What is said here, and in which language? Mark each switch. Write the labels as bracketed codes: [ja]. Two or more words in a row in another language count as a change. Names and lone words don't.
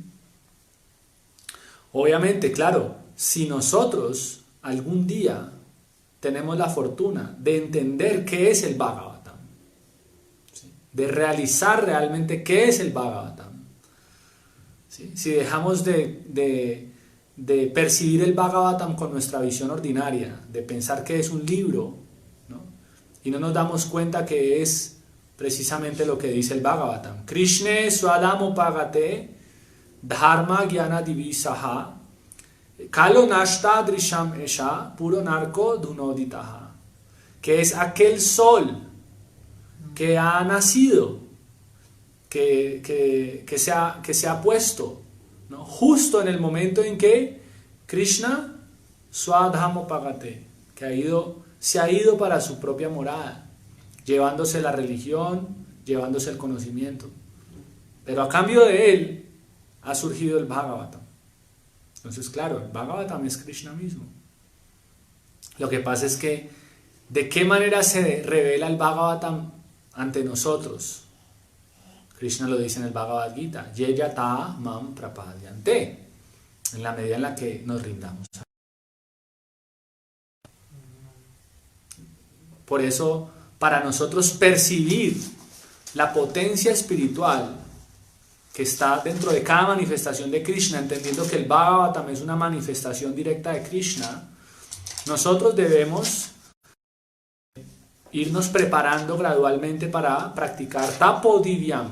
[es] Obviamente, claro, si nosotros algún día tenemos la fortuna de entender qué es el Bhagavatam, ¿sí?, de realizar realmente qué es el Bhagavatam, ¿sí?, si dejamos de percibir el Bhagavatam con nuestra visión ordinaria, de pensar que es un libro, ¿no?, y no nos damos cuenta que es precisamente lo que dice el Bhagavatam: [sa] Krishna swadamo pagate dharma gyana divisaha kalo nashta drisham esha puro narco dunoditaha, [es] que es aquel sol que ha nacido, que se ha puesto, ¿no?, justo en el momento en que Krishna [sa] swadhamo pagate, [es] que se ha ido para su propia morada, llevándose la religión, llevándose el conocimiento, pero a cambio de él ha surgido el Bhagavatam. Entonces, claro, el Bhagavatam es Krishna mismo. Lo que pasa es que, ¿de qué manera se revela el Bhagavatam ante nosotros? Krishna lo dice en el Bhagavad Gita: [sa] Yeyata mam prapadyante, [es] en la medida en la que nos rindamos. Por eso, para nosotros percibir la potencia espiritual que está dentro de cada manifestación de Krishna, entendiendo que el Bhagavatam es una manifestación directa de Krishna, nosotros debemos irnos preparando gradualmente para practicar Tapodivyam.